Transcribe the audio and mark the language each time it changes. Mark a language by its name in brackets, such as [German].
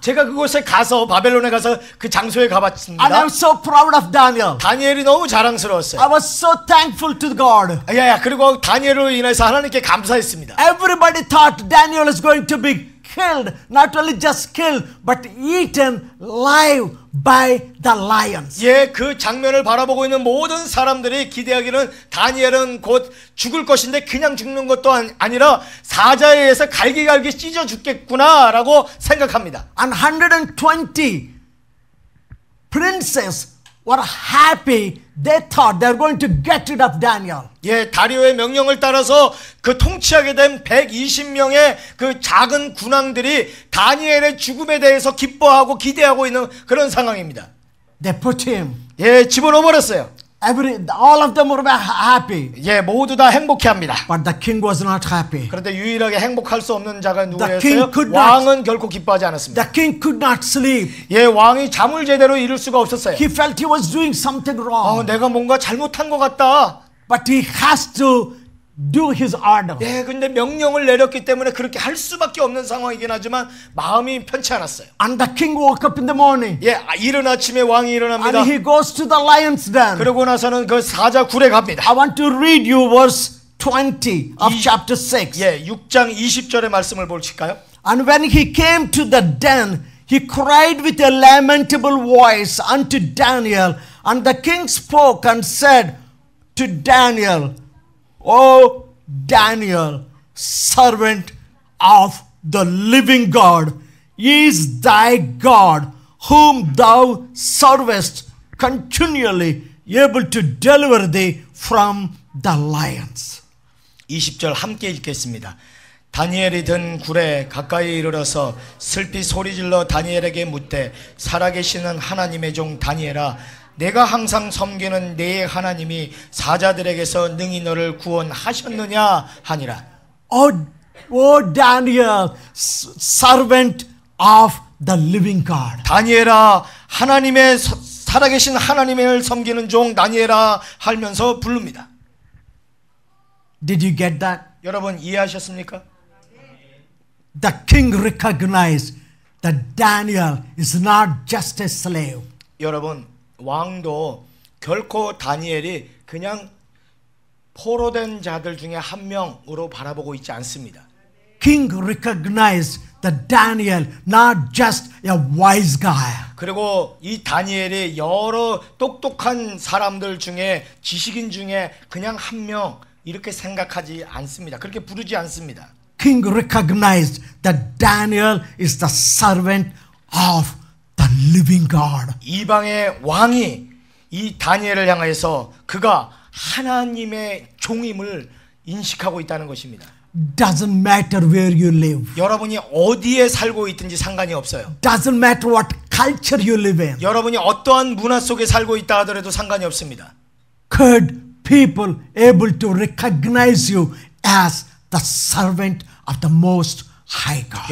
[Korean] 제가 그곳에 가서 바벨론에 가서 그 장소에 [English] And [Korean] 가봤습니다. [English] I'm so proud of Daniel. [Korean] 다니엘이 너무 자랑스러웠어요. [English] I was so thankful to God. [Korean] 야, 그리고 다니엘로 인해서 하나님께 감사했습니다. [English] Everybody thought Daniel is going to be killed. Not only just killed, but eaten live by the lions. [Korean] 예, 그 장면을 바라보고 있는 모든 사람들이 기대하기는 다니엘은 곧 죽을 것인데 그냥 죽는 것도 아니라 사자에 의해서 갈기갈기 찢어 죽겠구나라고 생각합니다. [English] And 120 princes were happy. They thought they were going to get rid of Daniel. [Korean] 예, 다리오의 명령을 따라서 그 통치하게 된 120명의 그 작은 군왕들이 다니엘의 죽음에 대해서 기뻐하고 기대하고 있는 그런 상황입니다. [English] They put him. [Korean] 예, 집어넣어 버렸어요. [English] All of them were happy. [Korean] 예, 모두 다 행복해합니다. [English] But the king was not happy. [Korean] 그런데 유일하게 행복할 수 없는 자가 [English] king [Korean] 누구였어요? [English] could not- [Korean] 왕은 결코 기뻐하지 않았습니다. [English] The king could not sleep. [Korean] 예, 왕이 잠을 제대로 이룰 수가 없었어요. [English] He felt he was doing something wrong. [Korean] 내가 뭔가 잘못한 것 같다. [English] But he has to do his order. [Korean] 예, 근데 명령을 내렸기 때문에 그렇게 할 수밖에 없는 상황이긴 하지만 마음이 편치 않았어요. [English] And the king woke up in the morning. [Korean] 예, 이른 아침에 왕이 일어납니다. [English] And he goes to the lion's den. [Korean] 그러고 나서는 그 사자 굴에 갑니다. [English] I want to read you verse 20 of chapter 6. [Korean] 예, 6장 20절의 말씀을 보실까요? [English] And when he came to the den, he cried with a lamentable voice unto Daniel. And the king spoke and said to Daniel, O Daniel, servant of the living God, is thy God, whom thou servest continually, able to deliver thee from the lions. [Korean] 20절 함께 읽겠습니다. 다니엘이 든 굴에 가까이 이르러서 슬피 소리질러 다니엘에게 묻되 살아계시는 하나님의 종 다니엘아, 내가 항상 섬기는 내 하나님이 사자들에게서 능히 너를 구원하셨느냐 하니라. [English] O Daniel, servant of the living God. [Korean] 다니엘아, 하나님의 살아계신 하나님을 섬기는 종 다니엘아 하면서 부릅니다. [English] Did you get that? [Korean] 여러분 이해하셨습니까? [English] The king recognized that Daniel is not just a slave. [Korean] 여러분 왕도 결코 다니엘이 그냥 포로된 자들 중에 한 명으로 바라보고 있지 않습니다. [English] King recognized that Daniel not just a wise guy. [Korean] 그리고 이 다니엘이 여러 똑똑한 사람들 중에 지식인 중에 그냥 한 명 이렇게 생각하지 않습니다. 그렇게 부르지 않습니다. [English] King recognized that Daniel is the servant of the living God. [Korean] 이방의 왕이 이 다니엘을 향해서 그가 하나님의 종임을 인식하고 있다는 것입니다. [English] Doesn't matter where you live. [Korean] 여러분이 어디에 살고 있든지 상관이 없어요. [English] Doesn't matter what culture you live in. [Korean] 여러분이 어떠한 문화 속에 살고 있다 하더라도 상관이 없습니다. [English] Could people able to recognize you as the servant of the Most High God?